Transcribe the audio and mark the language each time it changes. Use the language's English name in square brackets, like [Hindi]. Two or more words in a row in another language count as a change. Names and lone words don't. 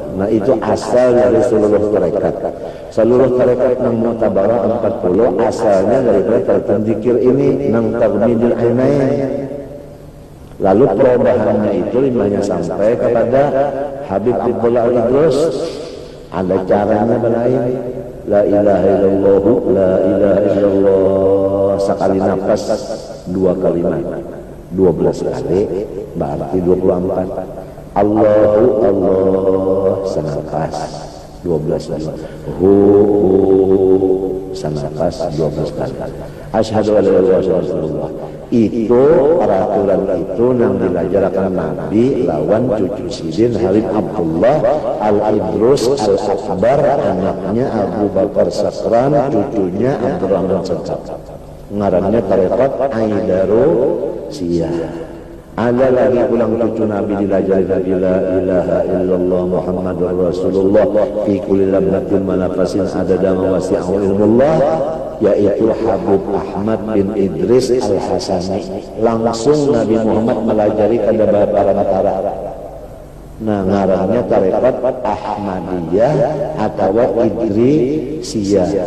[Banjar] Nah itu asal dari seluruh tarekat. Seluruh tarekat nang mu'tabarah 40 asalnya dari tarekat zikir ini nang tarmidul ainain. Lalu perubahannya itu limanya sampai kepada Habib Abdullah Al-Idrus. Ada caranya berlain. [Arabic] لا إله إلا الله، لا إله إلا الله. [Banjar] Sekali nafas 2 kalimat, 12 kali berarti 24. [Arabic] الله الله [Banjar] senafas 12 kali. Hu senafas 12 kali. [Arabic] أشهد أن لا إله إلا الله. [Banjar] Itu peraturan itu yang dilajarkan Nabi lawan cucu Sidin Habib Abdullah Al-Idrus Al-Akbar, anaknya Abu Bakar Sakran, cucunya Abdurrahman Sakran. Ngarannya tarekat Aidarusiyah. Ada lagi ulang cucu Nabi dilajari Nabi [Arabic] لا إله إلا الله محمد رسول الله في كل لمحة ونفس عدد ما وسعه علم الله, [Banjar] yaitu Habib Ahmad bin Idris Al-Hasani. Langsung Nabi Muhammad melajari kada para. Nah ngarannya tarekat Ahmadiyah atau Idrisiyah.